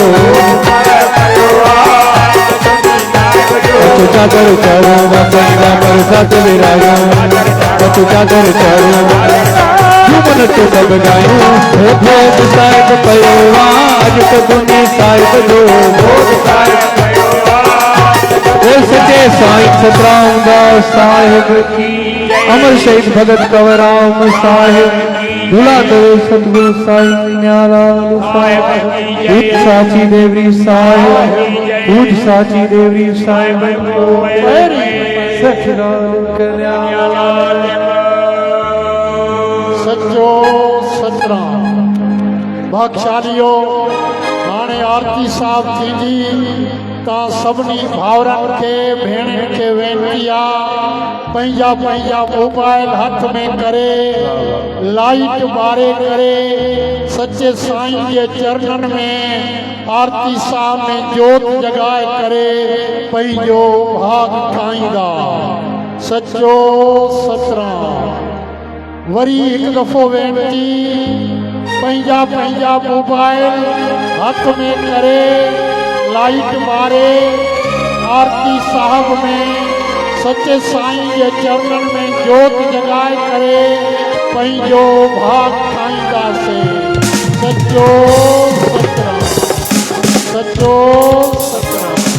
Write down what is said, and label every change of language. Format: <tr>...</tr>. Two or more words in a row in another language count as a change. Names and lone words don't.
<sd>अचो चादर चारू वासई वा पर सत विरायो अचो चादर चारू मन तो सब गायो भोग साहिब कयो अज सदुनी साहिब जो भोग साहिब कयो सचे साईं सतराम दास साहिब की अमर शहीद भगत कंवरराम साहिब दूल्हा देव सतगुरु साईं न्यालाल साहिब पूज साची देवरी साहिब पूज साची देवरी साहिब को सतनाम कल्याण सचो सतराम भागशालियो हाणे आरती साहब थींदी ता सभिनी भावरनि खे भेणनि खे वेनती आहे पंहिंजा पंहिंजा मोबाइल हथ में करे लाइट ॿारे करे सच्चे साईं के चरणन में आरती साहब में जोत जगाए करे पंहिंजो भाग ठाहींदा सच्चो सतराम। वरी एक दफ़ो वेनती पंहिंजा पंहिंजा मोबाइल हथ में करे लाइट मारे आरती साहब में सच्चे साईं के चरणन में जोत जगाए करे पंहिंजो भाग ठाहींदासीं सच्चो सतराम सच्चो सतराम।</sd>